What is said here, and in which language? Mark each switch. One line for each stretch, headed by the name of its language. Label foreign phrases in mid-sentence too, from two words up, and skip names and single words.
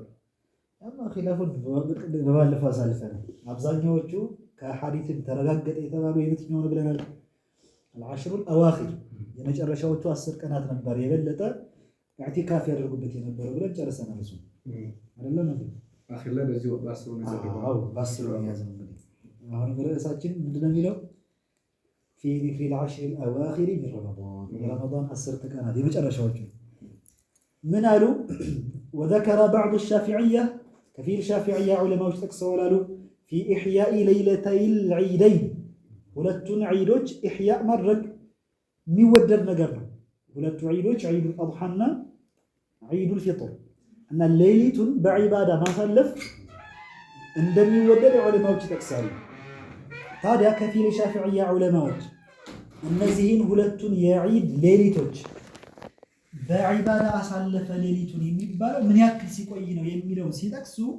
Amharic: አማ ኺላፉን በባለፈው አሳልፈናል። አብዛኛዎቹ ከሐዲስም ተረጋገጠ የተባሉ የትኛው ነው ብለናል?
Arabic: العشر الأواخر
Amharic: የመጨረሻዎቹ 10 ቀናት ነበር የበለጠ ኢዕቲካፍ ያደርጉበት የነበረው ብለን ጨርሰናል። እሱ አይደለም እንዴ አኺር ላይ በዚህ በ10 ነው ያዘው። አዎ በ10 ነው ያዘው። እንግዲህ አሁን ርዕሳችን ምንድነው የሚለው?
Arabic: في ذكر العشر الأواخر من رمضان
Amharic: 10 ቀናት የመጨረሻዎቹ
Arabic: من قالوا وذكر بعض الشافعية كثير شافعية علماء تكسوا قالوا في إحياء ليلتي العيدين
Amharic: ሁለቱን ዒዶች ኢሕያእ ማድረግ የሚወደድ ነገር ነው። ሁለቱ ዒዶች ዒዱል አድሓና ዒዱል ፊጥር እና ሌሊቱን በዒባዳ ማሳለፍ እንደሚወደድ ዑለማዎች ይጠቅሳሉ። ታዲያ ከፊል ሻፊዕያ ዑለማዎች እነዚህን ሁለቱን የዒድ ሌሊቶች በዒባዳ አሳለፈ ሌሊቱን የሚባለው ምን ያክል ሲቆይ ነው የሚለው ሲጠቅሱ